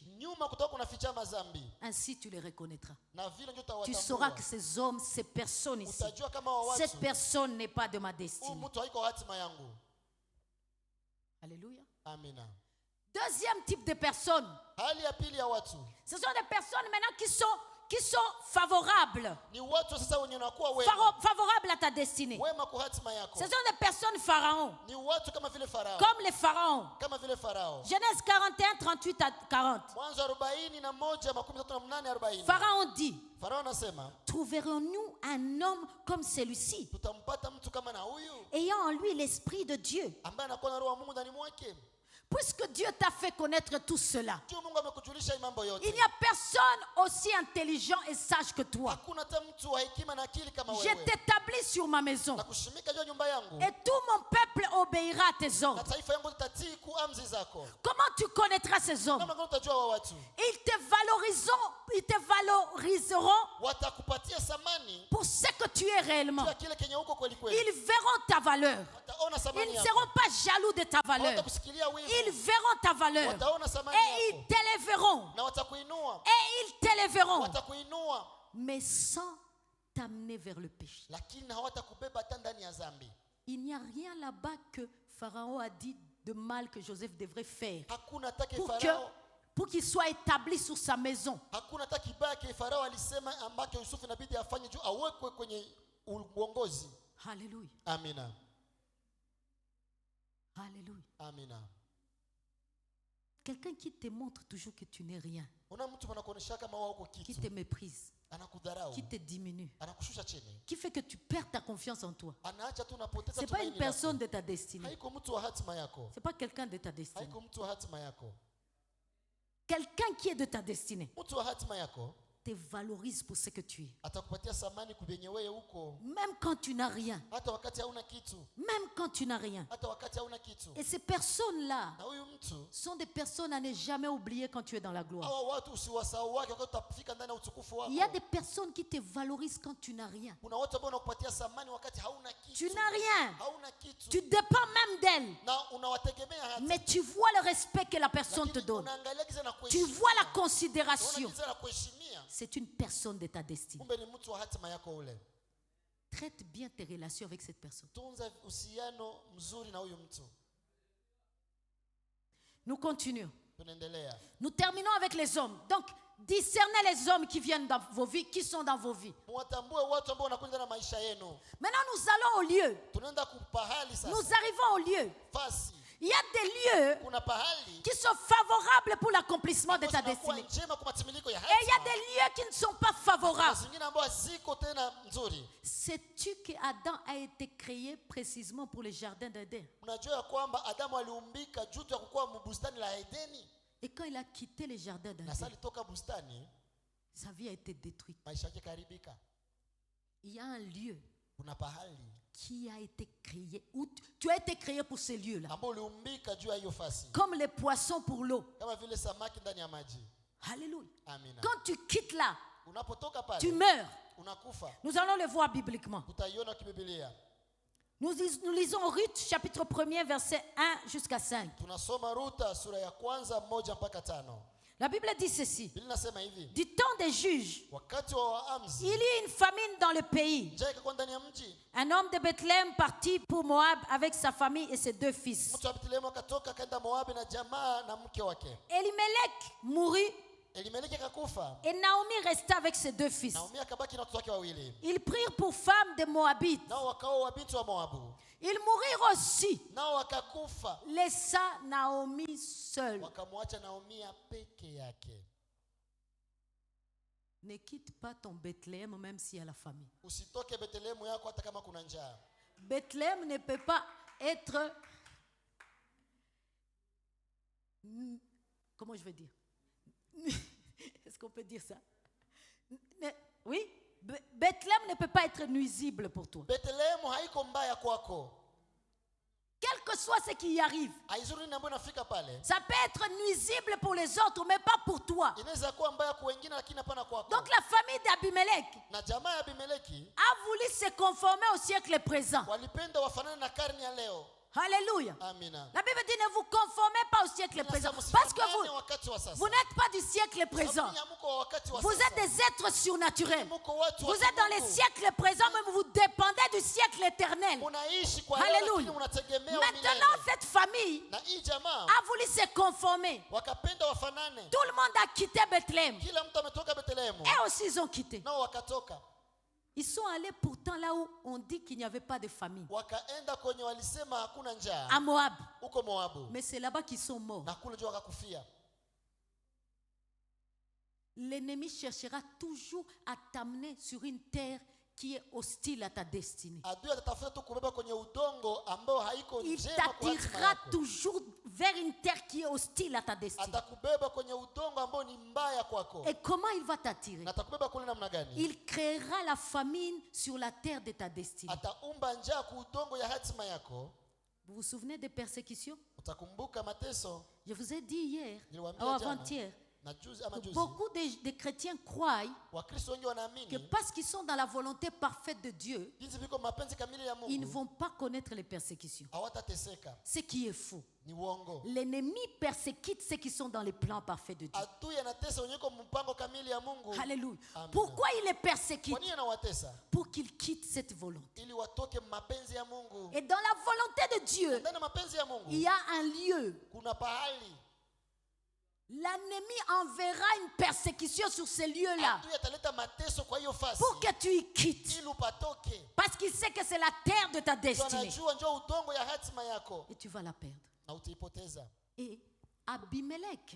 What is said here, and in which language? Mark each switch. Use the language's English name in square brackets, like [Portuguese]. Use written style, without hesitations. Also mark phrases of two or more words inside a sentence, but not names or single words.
[French] Ainsi tu les reconnaîtras. Tu sauras que ces hommes, ces personnes ici, cette personne n'est pas de ma destinée. Alléluia. [Swahili] Amina. [French] Deuxième type de personnes. Ce sont des personnes maintenant qui sont favorables. [Swahili] Ni watu sasa wenye wanakuwa [French] Favorables à ta destinée. [Swahili] wema kwa hatima yako. [French] Ce sont des personnes pharaons. [Swahili] Ni watu kama vile Farao. [French] Comme les pharaons. [Swahili] Kama vile Farao. [French] Genèse 41, 38 à 40. [Swahili] Mwanzo 41:38-40. [French] Pharaon dit, [Swahili] Farao anasema, [French] trouverons-nous un homme comme celui-ci, [Swahili] tutampata mtu kama na huyu [French] ayant en lui l'esprit de Dieu? [Swahili] ambaye anakuwa na roho wa Mungu ndani mwake? [French] Puisque Dieu t'a fait connaître tout cela, [Swahili] Juu Mungu amekujulisha hii mambo yote. [French] il n'y a personne aussi intelligent et sage que toi. [Swahili] Hakuna hata mtu wa hekima na akili kama [French] Je [Swahili] wewe. [French] t'établis sur ma maison, [Swahili] Na kushimika juu ya nyumba yangu. [French] et tout mon peuple obéira à tes [Swahili] Na [French] ordres. [Swahili] taifa yangu litatii amri zako. [French] Comment tu connaîtras ces hommes? [Swahili] Kama ngani utajua wa watu? [French] Ils te valoriseront [Swahili] Watakupatia thamani [French] pour ce que tu es réellement. [Swahili] juu ya kile kenye uko kweli kweli. [French] Ils verront ta valeur. [Swahili] Wataona [French] Ils [Swahili] thamani [French] ne [Swahili] yako. [French] seront pas jaloux de ta valeur. [Swahili] Watakusikilia wivu. [French] Ils verront ta valeur. [Swahili] Wataona thamani [French] Et [Swahili] yako. [French] ils t'élèveront. [Swahili] Na watakuinua. [French] Et ils t'élèveront. [Swahili] Watakuinua. [French] Mais sans t'amener vers le péché. [Swahili] Lakini hawatakubeba hata ndani ya dhambi. [French] Il n'y a rien là-bas que Pharaon a dit de mal que Joseph devrait faire [Swahili] Hakuna hata [French] pour qu'il soit établi sur sa maison. [Swahili] Hakuna hata kibaya ke Farao alisema ambacho Yusufu inabidi afanye juu awekwe kwenye uongozi. [French] Alléluia. [Swahili] Amina. [French] Alléluia. [Swahili] Amina. [French] Quelqu'un qui te montre toujours que tu n'es rien, [Swahili] Una mtu anakuonesha kama wewe uko [French] qui [Swahili] kitu. [French] te méprise, [Swahili] Anakudharau. [French] qui te diminue, [Swahili] Anakushusha chini. [French] qui fait que tu perds ta confiance en toi. [Swahili] Anaacha tu unapoteza [French] Ce n'est pas une [Swahili] tumaini [French] personne [Swahili] lako. [French] de ta destinée. [Swahili] Haiko mtu wa hatima yako. [French] Ce n'est pas quelqu'un de ta destinée. [Swahili] Haiko mtu wa hatima yako. [French] Quelqu'un qui est de ta destinée [Swahili] Mtu wa hatima yako [French] te valorise pour ce que tu es. [Swahili] atakupatia thamani kubenye wewe uko. [French] Même quand tu n'as rien. [Swahili] Hata wakati hauna kitu. [French] Même quand tu n'as rien. [Swahili] Hata wakati hauna kitu. [French] Et ces personnes-là [Swahili] Na huyu mtu [French] sont des personnes à ne jamais oublier quand tu es dans la gloire. [Swahili] hawa watu usiwasahau wake wakati utafika ndani ya utukufu wako. [French] Il y a des personnes qui te valorisent quand tu n'as rien. [Swahili] Kuna watu ambao wanakupatia thamani wakati hauna kitu. [French] Tu n'as rien. [Swahili] Hauna kitu. [French] Tu dépends même d'elles. [Swahili] Na unawategemea hata. [French] Mais tu vois le respect que la personne te [Swahili] Lakini [French] donne. [Swahili] unaangalia giza na [French] Tu [Swahili] kuheshimia. [French] vois la [Swahili] Unaona [French] considération. [Swahili] giza na kuheshimia. [French] C'est une personne de ta destinée. [Swahili] Kumbe ni mtu wa hatima yako ule. [French] Traite bien tes relations avec cette personne. [Swahili] Tunza uhusiano mzuri na huyu mtu. [French] Nous continuons. [Swahili] Tunaendelea. [French] Nous terminons avec les hommes. Donc, discernez les hommes qui viennent dans vos vies, qui sont dans vos vies. [Swahili] Mwatambue watu ambao wanakuja na maisha yenu. [French] Maintenant, nous allons au lieu. [Swahili] Tunaenda kupahali sasa. [French] Nous arrivons au lieu. [Swahili] Fasi. [French] Il y a des lieux [Swahili] Kuna pahali [French] qui sont favorables pour l'accomplissement de ta [Swahili] zinakuwa [French] destinée. [Swahili] njema kwa matimiliko ya [French] Et il y a [Swahili] hatima. [French] des lieux qui ne sont pas [Swahili] Kuna [French] favorables. [Swahili] zingine ambazo ziko tena nzuri. [French] Sais-tu que Adam a été créé précisément pour le jardin d'Éden? [Swahili] Unajua ya kwamba Adamu aliumbika juu ya kukuwa bustani la Edeni. [French] Et quand il a quitté le jardin [Swahili] Na sasa [French] d'Éden, [Swahili] alitoka bustani, [French] sa vie a été détruite. [Swahili] maisha yake karibika. [French] Il y a un lieu [Swahili] Kuna pahali [French] qui a été créé, où tu as été créé pour ce lieu-là. [Swahili] ambao uliumbika juu ya hiyo fasi. [French] Comme les poissons pour l'eau. [Swahili] Kama vile samaki ndani ya maji. [French] Alléluia. [Swahili] Amina. [French] Quand tu quittes là, [Swahili] Unapotoka [French] tu [Swahili] pale, [French] meurs. [Swahili] unakufa. [French] Nous allons le voir bibliquement. [Swahili] Utaiona kibibilia. [French] Nous lisons Ruth, chapitre 1er, verset 1 jusqu'à 5. [Swahili] Tunasoma Ruta sura ya kwanza 1 mpaka 5. [French] La Bible dit ceci. [Swahili] Biblia inasema hivi. [French] Du temps des juges, [Swahili] Wakati wa Waamuzi, [French] il y eut une famine dans le pays. [Swahili] njaa ikakuwa ndani ya mji. [French] Un homme de Bethléem partit pour Moab avec sa famille et ses 2 fils. [Swahili] Mtu wa Bethlehemu akatoka akaenda Moabi na jamaa na mke wake. [French] Elimelech mourut [Swahili] Elimeleki akakufa. [French] et Naomi resta avec ses 2 fils. [Swahili] Naomi akabaki na watoto wake wawili. [French] Ils prirent pour femmes des Moabites. [Swahili] Nao wakaoa wabinti wa Moabu. [French] Ils mourirent aussi, [Swahili] Nao wakakufa. [French] laissa Naomi seule. [Swahili] Wakamwacha Naomi peke yake. [French] Ne quitte pas ton Bethléem même s'il y a la famine. [Swahili] Usitoke Bethlehemu yako hata kama kuna njaa. [French] Bethléem ne peut pas être... Comment je vais dire? Est-ce qu'on peut dire ça? Oui? Bethléem ne peut pas être nuisible pour toi. [Swahili] Bethlehemu haiko mbaya kwako. [French] Quel que soit ce qui y arrive. [Swahili] Haizuri nini ambayo inafika pale. [French] Ça peut être nuisible pour les autres, mais pas pour toi. [Swahili] Inaweza kuwa mbaya kwa wengine lakini hapana kwako. [French] Donc la famille d'Abimelech [Swahili] Na jamaa ya Abimeleki [French] a voulu se conformer au siècle présent. [Swahili] walipenda wafanane na karne ya leo. [French] Alléluia. [Swahili] Amina. [French] La Bible dit ne vous conformez pas au siècle présent. [Swahili] Inasema [French] Parce que [Swahili] msifanane wakati wa sasa. [French] vous n'êtes pas du siècle présent. [Swahili] Sababu nyinyi mko wa wakati wa [French] Vous [Swahili] sasa. [French] êtes des êtres surnaturels. [Swahili] Mko watu wa [French] Vous êtes dans les [Swahili] kimungu. [French] siècles présents, mais vous dépendez du siècle éternel. [Swahili] Unaishi kwa leo [French] Alléluia. [Swahili] lakini unategemea [French] Maintenant, [Swahili] milele. [French] cette famille [Swahili] Na hii jamaa [French] a voulu se conformer. [Swahili] wakapenda wafanane. [French] Tout le monde a quitté Bethléem. [Swahili] Kila mtu ametoka Bethlehemu. [French] Et aussi, ils ont quitté. [Swahili] Nao wakatoka. [French] Ils sont allés pourtant là où on dit qu'il n'y avait pas de famille. [Swahili] Wakaenda kwenye walisema hakuna njaa. [French] À Moab. [Swahili] Huko Moabu. [French] Mais c'est là-bas qu'ils sont morts. [Swahili] Na kule juu wakakufia. [French] L'ennemi cherchera toujours à t'amener sur une terre qui est hostile à ta destinée. [Swahili] Adui atatafuta tu kubeba kwenye udongo ambao haiko [French] Il [Swahili] njema kwa hatima [French] t'attirera [Swahili] yako. [French] toujours vers une terre qui est hostile à ta destinée. [Swahili] Atakubeba kwenye udongo ambao ni mbaya kwako. [French] Et comment il va t'attirer? [Swahili] Na atakubeba kule namna gani? [French] Il créera la famine sur la terre de ta destinée. [Swahili] Ataumba njaa ku udongo ya hatima yako. [French] Vous vous souvenez des persécutions? [Swahili] Utakumbuka mateso. [French] Je vous ai dit hier, [Swahili] Niliwaambia [French] ou [Swahili] jana. [French] avant-hier, [Swahili] Na juzi ama [French] que [Swahili] juzi. [French] beaucoup de chrétiens croient [Swahili] Wakristo wengi [French] que [Swahili] wanaamini [French] parce qu'ils sont dans la volonté parfaite de Dieu, [Swahili] jinsi viko mapenzi kamili ya [French] ils ne [Swahili] Mungu [French] vont pas connaître les persécutions. [Swahili] hawatateseka. [French] Ce qui est faux. [Swahili] Ni uongo. [French] L'ennemi persécute ceux qui sont dans les plans parfaits de Dieu. [Swahili] Adui anatesa wenye kwa mpango kamili ya Mungu. [French] Alléluia. [Swahili] Amen. [French] Pourquoi il les persécute? [Swahili] Kwa nini anawatesa? [French] Pour qu'ils quittent cette volonté. [Swahili] Ili watoke mapenzi ya Mungu. [French] Et dans la volonté de Dieu, [Swahili] Ndani ya mapenzi ya Mungu [French] il y a un lieu. [Swahili] kuna pahali [French] L'ennemi enverra une persécution sur ce lieu-là [Swahili] adui ataleta mateso kwa hiyo fasi [French] pour que tu y quittes. [Swahili] ili upatoke. [French] Parce qu'il sait que c'est la terre de ta destinée. [Swahili] Tunajua njoo udongo ya hatima yako [French] Et tu vas la perdre. [Swahili] na utaipoteza. [French] Et Abimelech,